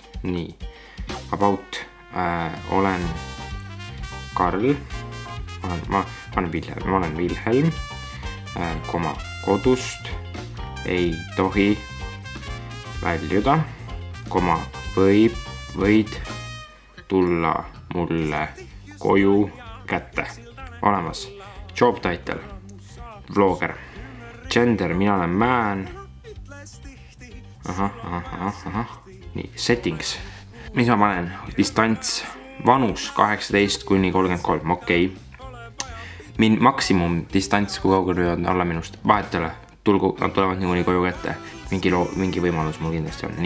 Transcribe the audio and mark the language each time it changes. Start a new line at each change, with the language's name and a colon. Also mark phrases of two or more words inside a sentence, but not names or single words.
Estonian: Nii, about, olen Karl, ma olen Vilhelm, koma kodust ei tohi väljuda, koma võid tulla mulle koju kätte. Olemas.
English: Job title. Vlogger.
Estonian: Gender, mina olen man. Nii, settings. Mis ma panen? Distants. Vanus 18–33. Okei. Maksimum distants, kui kaugel võivad olla minust. Vahetele. Nad tulevad niikuinii koju kätte. Mingi võimalus mul kindlasti on.